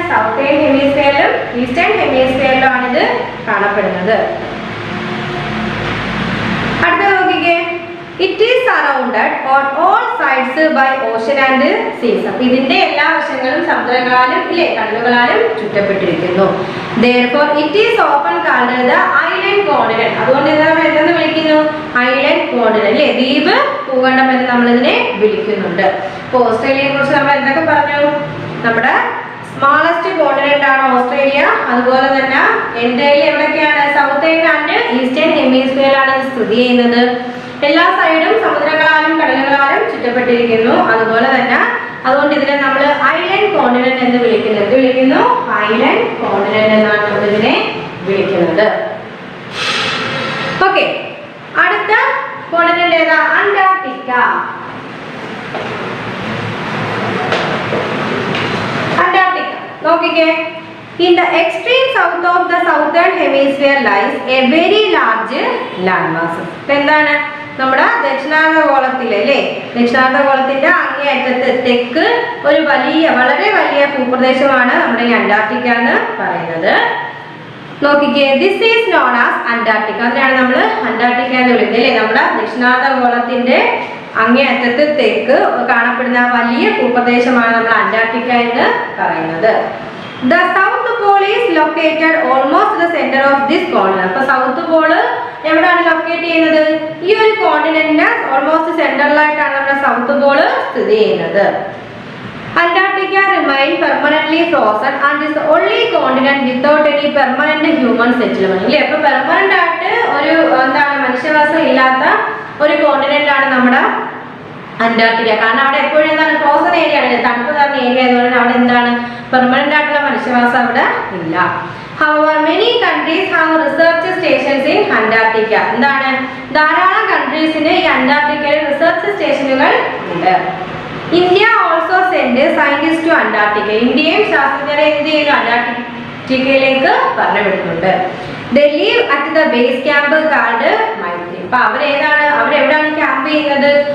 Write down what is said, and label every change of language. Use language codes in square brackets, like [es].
[ml] Southern ഹെമിസ്ഫിയറിലും eastern ഹെമിസ്ഫിയറിലുമാണ് ഇത് കാണപ്പെടുന്നത്. അടുത്ത നോക്കിക്കേ, [en] It is surrounded on all sides by ocean and seas. [ml] അപ്പൊ ഇതിന്റെ എല്ലാ വശങ്ങളും സമുദ്രങ്ങളാലും ഇല്ലേ കടലുകളാലും ചുറ്റപ്പെട്ടിരിക്കുന്നു. [en] therefore it is often called the island continent. [ml] അതുകൊണ്ട് നമ്മൾ എന്തെന്ന് വിളിക്കുന്നു? ഐലൻഡ് കോണ്ടിനെന്റ് അല്ലേ? ദ്വീപ് ഭൂഖണ്ഡം എന്ന് നമ്മൾ ഇതിനെ വിളിക്കുന്നുണ്ട്. അപ്പോൾ ഓസ്ട്രേലിയയെ കുറിച്ച് നമ്മൾ എന്തൊക്കെ പറഞ്ഞു? നമ്മുടെ [en] smallest continent [ml] ആണ് ഓസ്ട്രേലിയ. അതുപോലെ തന്നെ എൻറ്റയർലി എവിടെയൊക്കെയാണ്? [en] southern and eastern ഹെമിസ്ഫിയറിലാണ് [ml] സ്ഥിതി ചെയ്യുന്നത്. എല്ലാ സൈഡും സമുദ്രങ്ങളാലും കടലുകളാലും ചുറ്റപ്പെട്ടിരിക്കുന്നു. അതുപോലെ തന്നെ അതുകൊണ്ട് ഇതിനെ നമ്മൾ ഐലൻഡ് കോണ്ടിനെന്റ് എന്ന് വിളിക്കുന്നു. എന്ത് വിളിക്കുന്നു? ഐലൻഡ് കോണ്ടിനെന്റ് എന്നാണ് നമ്മൾ ഇതിനെ വിളിക്കുന്നത്. ഓക്കെ, അടുത്ത കോണ്ടിനെന്റ് ഏതാ? അന്റാർട്ടിക്ക. അന്റാർട്ടിക്ക നോക്കിക്കേ. [en] In the extreme south of the southern hemisphere lies a very large landmass. [ml] എന്താണ്? നമ്മുടെ ദക്ഷിണാർദ്ധഗോളത്തിലെ അല്ലേ ദക്ഷിണാർദ്ധഗോളത്തിന്റെ അങ്ങേയറ്റത്ത് തെക്ക് ഒരു വളരെ വലിയ ഭൂപ്രദേശമാണ് നമ്മുടെ ഈ അന്റാർട്ടിക്ക എന്ന് പറയുന്നത്. നോക്കിക്കേ, [en] this is known as [ml] Antarctica. അതിനാണ് നമ്മൾ അന്റാർട്ടിക്ക എന്ന് വിളിക്കുന്നത് അല്ലേ? നമ്മുടെ ദക്ഷിണാർദ്ധഗോളത്തിന്റെ അങ്ങേയറ്റത്ത് തെക്ക് കാണപ്പെടുന്ന വലിയ ഭൂപ്രദേശമാണ് നമ്മൾ അന്റാർട്ടിക്ക എന്ന് പറയുന്നത്. [en] The South Pole is located almost the center of this continent. [ml] അപ്പോൾ സൗത്ത് പോള് എവിടെയാണ് ലൊക്കേറ്റ് ചെയ്യുന്നത്? ഈ ഒരു കോണ്ടിനെന്റിന്റെ ഓൾമോസ്റ്റ് സെന്ററിലായിട്ടാണ് നമ്മുടെ സൗത്ത് പോള് സ്ഥിതി ചെയ്യുന്നത്. [en] Antarctica remains permanently frozen and is the only continent without any permanent human settlement. [ml] ഇല്ലേ, അപ്പോൾ പെർമനന്റ് ആയിട്ട് ഒരു എന്താണ് മനുഷ്യവാസം ഇല്ലാത്ത ഒരു കോണ്ടിനെന്റ് ആണ് നമ്മുടെ അന്റാർട്ടിക്ക. കാരണം അവിടെ എപ്പോഴും എന്താണ് ഫ്രോസൺ ഏരിയ ആണ്, തണുപ്പ് നിറഞ്ഞ ഏരിയ ആയതുകൊണ്ട് അവിടെ എന്താണ് പെർമനന്റ് ആയിട്ടുള്ള മനുഷ്യവാസം അവിടെ ഇല്ല. [en] However, many countries have research stations in Antarctica. [ml] എന്താണ് ധാരാളം കൺട്രീസിന് ഈ അന്റാർട്ടിക്കയിൽ റിസർച്ച് സ്റ്റേഷനുകൾ ഉണ്ട്. [en] India also send scientist to Antarctica. [ml] ഇന്ത്യയും ശാസ്ത്രജ്ഞരെ എന്ത് ചെയ്യുന്നു അന്റാർട്ടിക്കയിലേക്ക് പറഞ്ഞുവിടുന്നുണ്ട്. [en] They live at the base camp called Maitri. [ml] അപ്പൊ അവരെവിടാണ് ക്യാമ്പ് ചെയ്യുന്നത്?